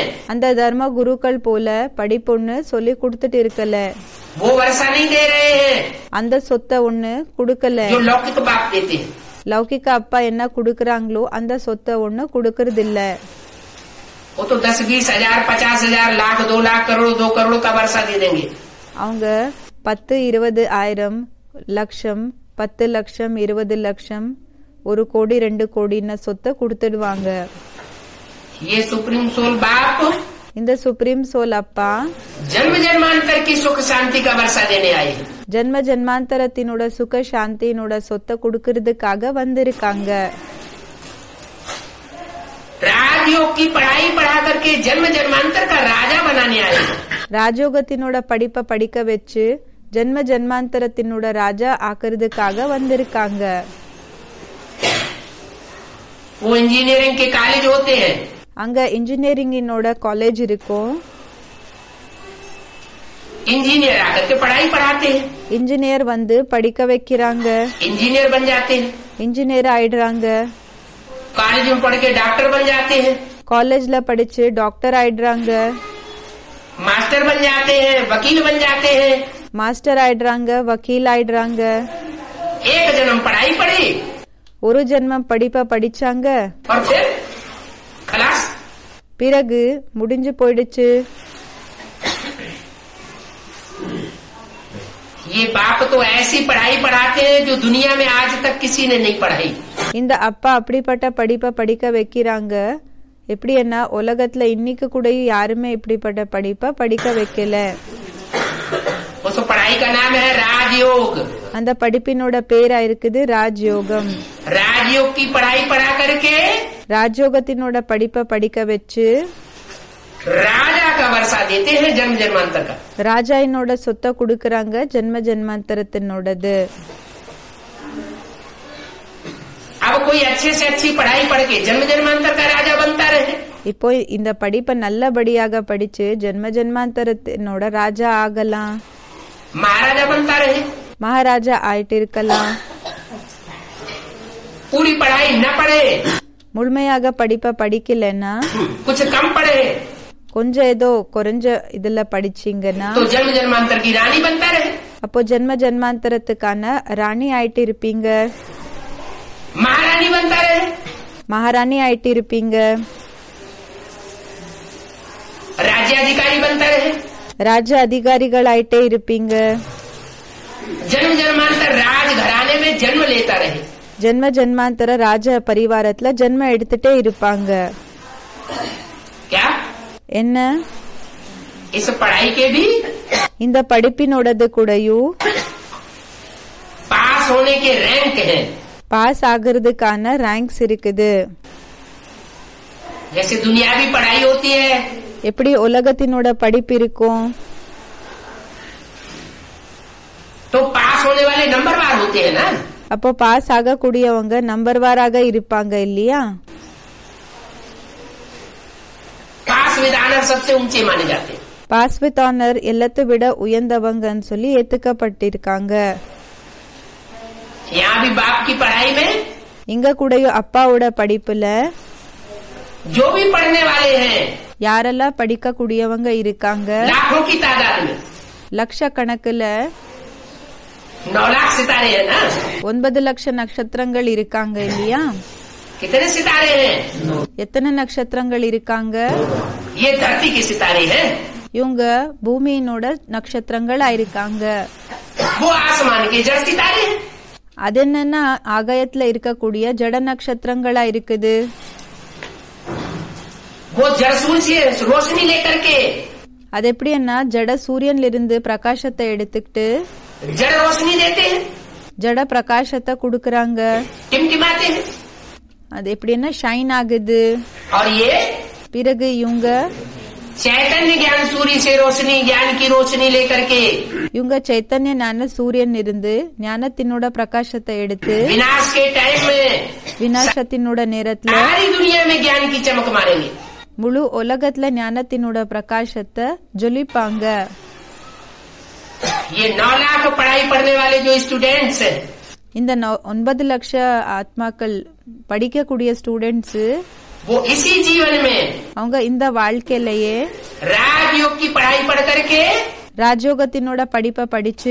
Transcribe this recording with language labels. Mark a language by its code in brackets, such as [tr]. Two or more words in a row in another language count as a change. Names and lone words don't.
[ta] அந்த தர்ம குருக்கள் போல படிப்பொன்னு சொல்லி கொடுத்துட்டு இருக்கல, [hi] वो वर्षा नहीं दे रहे हैं [ta] அந்த சொத்தை ஒண்ணு கொடுக்கல. [hi] जो लौकिक बाप देते हैं। [ta] லௌகிக அப்பா என்ன கொடுக்கறாங்களோ அந்த சொத்தை ஒண்ணு கொடுக்கறது இல்ல. [hi] वो तो 10, 20 हजार, 50 हजार, लाख, 2 लाख, करोड़, 2 करोड़ का वर्षा दे देंगे। [ta] அவங்க 10, 20 ஆயிரம், லட்சம், 10 லட்சம், 20 லட்சம், 1 கோடி, 2 கோடின்னு சொத்தை கொடுத்துடுவாங்க. [hi] ये [en] supreme soul [hi] बाप [ta] இந்த [en] supreme soul [ta] அப்பா [hi] जन्म जन्मांतर की सुख शांति का वर्षा देने आए हैं। [ta] ஜென்ம ஜென்மாந்தரத்தினோட சுக சாந்தியினோட சொத்தை கொடுக்கறதுக்காக வந்திருக்காங்க. [hi] राज्य राजयोग की पढ़ाई पढ़ा करके जन्म जन्मांतर का राजा बनाने आए। [ta] ராஜயோகத்தினோட படிப்பை படிக்க வச்சு ஜென்ம ஜென்மாந்தரத்தினோட ராஜா ஆக்குறதுக்காக வந்திருக்காங்க. [hi] वो इंजीनियरिंग के कॉलेज होते हैं, [ta] அங்க இன்ஜினியரிங்கினோட காலேஜ் இருக்கும். [hi] इंजीनियर आकर के पढ़ाई पढ़ाते हैं, [ta] இன்ஜினியர் வந்து படிக்க வைக்கிறாங்க, [hi] इंजीनियर बन जाते हैं। [ta] இன்ஜினியர் ஆயிடுறாங்க. [hi] कॉलेज में पढ़ के डॉक्टर बन जाते हैं, [ta] காலேஜ்ல படிச்சு டாக்டர் ஆயிடுறாங்க, [hi] मास्टर बन जाते हैं, वकील बन जाते हैं। [ta] மாஸ்டர் ஆயிடுறாங்க, வக்கீல் ஆயிடுறாங்க. [hi] एक जन्म पढ़ाई पढ़ी [ta] ஒரு ஜென்மம் படிப்பை படிச்சாங்க, [hi] और फिर खलास। [ta] பிறகு முடிஞ்சு போயிடுச்சு. [hi] ये बाप तो ऐसी पढ़ाई पढ़ाते हैं जो दुनिया में आज तक किसी ने नहीं पढ़ाई। [ta] இந்த அப்பா அப்படிப்பட்ட படிப்பை படிக்க வைக்கிறாங்க. எப்படி என்ன உலகத்துல இன்னைக்கு கூட யாருமே இப்படிப்பட்ட படிப்பை படிக்க வைக்கல. [hi] उस पढ़ाई का नाम है राजयोग। [ta] அந்த படிப்பினோட பேரா இருக்குது ராஜயோகம். [hi] राजयोग की पढ़ाई पढ़ा करके [ta] ராஜயோகத்தினோட படிப்பை படிக்க வச்சு [hi] राजा का वर्षा देते हैं जन्म जन्मांतर का। [ta] ராஜாயினோட சொத்தை குடுக்கறாங்க, ஜென்ம ஜென்மாந்தரத்தினோடது. [hi] अब कोई अच्छे से अच्छी पढ़ाई पढ़ के जन्म जन्मांतर का राजा बनता रहे। [ta] இப்போ இந்த படிப்பை நல்லபடியாக படிச்சு ஜென்ம ஜென்மாந்தரத்தினோட ராஜா ஆகலாம், [hi] महाराजा बनता रहे। [ta] மகாராஜா ஆயிட்டு இருக்கலாம். [hi] पूरी पढ़ाई न पढ़े, [ta] முழுமையாக படிப்பை படிக்கலன்னா, [hi] कुछ कम पढ़े, [ta] கொஞ்சம் ஏதோ குறைஞ்ச இதுல படிச்சீங்கன்னா [hi] तो जन्म जन्मांतर की रानी बनता रहे, [ta] அப்போ ஜென்ம ஜென்மாந்தரத்துக்கான ராணி ஆயிட்டு இருப்பீங்க, [hi] महारानी बनता रहे, [ta] மகாராணி ஆயிட்டு இருப்பீங்க, [hi] राज्याधिकारी बनता रहे। [ta] ராஜ அதிகாரிகள் ஆயிட்டே இருப்பீங்க, [hi] जन्म जन्मांतर राज घराने में जन्म लेता रहे। [ta] ஜென்ம ஜென்மாந்தர ராஜ பரிவாரத்துல ஜென்மம் எடுத்துட்டே இருப்பாங்க. [hi] क्या [ta] என்ன [hi] इस पढ़ाई के भी [ta] இந்த படிப்பினோடது கூடயும் [hi] पास होने के रैंक हैं। [ta] பாஸ் ஆகுறதுக்கான ரேங்க்ஸ் இருக்குது. [hi] जैसे दुनियावी पढ़ाई होती है, [ta] எப்படி உலகத்தினோட படிப்பு இருக்கும், [hi] तो पास होने वाले नंबरवार होते हैं ना। [ta] அப்போ பாஸ் ஆகக்கூடியவங்க நம்பர்வாராக இருப்பாங்க இல்லையா. [en] pass with honour [hi] सबसे ऊंचे माने जाते हैं। [en] pass with honour [ta] எல்லாத்தை விட உயர்ந்தவங்கன்னு சொல்லி ஏத்துக்கப்பட்டிருக்காங்க. [hi] यहाँ भी बाप की पढ़ाई में [ta] இங்க கூடயும் அப்பாவோட படிப்புல [hi] जो भी पढ़ने वाले हैं [ta] யாரெல்லாம் படிக்க கூடியவங்க இருக்காங்க, [hi] लाखों की तादाद में, [ta] லட்சக்கணக்குல [hi] 9 लाख सितारे हैं ना। [ta] 9 லட்சம் நட்சத்திரங்கள் இருக்காங்க இல்லையா. [hi] कितने सितारे हैं? [ta] எத்தனை நட்சத்திரங்கள் இருக்காங்க? [hi] ये धरती के सितारे हैं, [ta] இவங்க பூமியினோட நட்சத்திரங்களா இருக்காங்க. [hi] वो आसमान के जड़ सितारे हैं। [ta] அது என்னன்னா ஆகாயத்துல இருக்கக்கூடிய ஜட நட்சத்திரங்களா இருக்குது. [hi] वो जड़ सूर्य से रोशनी लेकर के [ta] அது எப்படின்னா ஜட சூரியன்ல இருந்து பிரகாசத்தை எடுத்துக்கிட்டு [hi] जड़ रोशनी देते हैं, [ta] ஜட பிரகாசத்தை குடுக்கறாங்க. [hi] टिमटिमाते हैं। [ta] அது எப்படின்னா ஷைன் ஆகுது. [hi] और ये [ta] பிறகு இவங்க [hi] चैतन्य ज्ञान सूर्य से रोशनी, ज्ञान की रोशनी लेकर के [ta] இவங்க சைத்தன்ய ஞான சூரியன் இருந்து ஞானத்தினோட பிரகாசத்தை எடுத்து [hi] विनाश के टाइम में [ta] விநாசத்தினோட நேரத்துல [hi] सारी दुनिया में ज्ञान की चमक मारेंगे। [ta] முழு உலகத்துல ஞானத்தினோட பிரகாசத்தை ஜொலிப்பாங்க. [hi] ये 9 लाख पढ़ाई पढ़ने वाले जो स्टूडेंट्स हैं, [ta] இந்த 9 லட்சம் ஆத்மாக்கள் படிக்கக்கூடிய ஸ்டூடெண்ட்ஸ் [hi] वो इसी जीवन में [ta] அவங்க இந்த வாழ்க்கையிலேயே [hi] राजयोग की पढ़ाई पढ़ करके [ta] ராஜயோகத்தினோட படிப்பை படிச்சு